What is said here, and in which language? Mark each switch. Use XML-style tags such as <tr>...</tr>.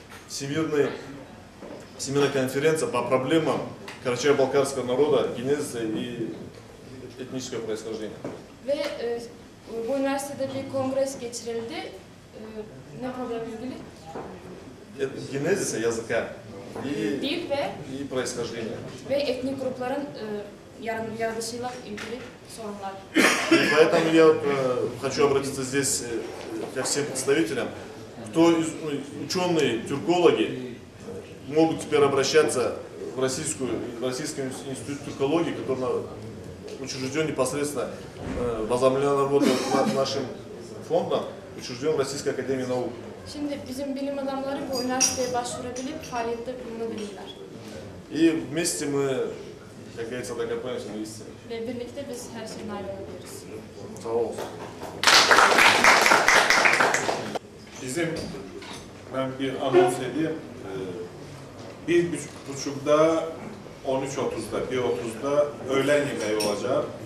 <ru>Всемирная конференция по проблемам карачаево-балкарского народа, генезиса и etniskого происхождения.</ru> <tr>Ve bu üniversitede bir kongres geçirildi. Ne problemle ilgili?</tr> <ru>Генезиса языка</ru> <tr>Dil</tr> <ru>и происхождения.</ru> <tr>ve etnik grupların yaratılışıyla ilgili sorunlar.</tr> <ru>И поэтому я хочу обратиться здесь ко всем представителям. Кто из ученые, тюркологи могут теперь обращаться в Российский институт тюркологии, который учрежден непосредственно, возобновлена работа нашим фондом, учрежден в Российской академии наук.</ru> <tr>Şimdi bizim bilim adamları bu üniversiteye başvurabilip faaliyette bulunabilirler.</tr> <ru>И вместе мы, как говорится, докопаемся до истины.</ru> <tr>Ve birlikte biz her şeyin ayrılabiliriz. Sağ olsun. Ben bir anons edeyim. 1.30'da, 13.30'da, 1.30'da öğlen yemeği olacak.</tr>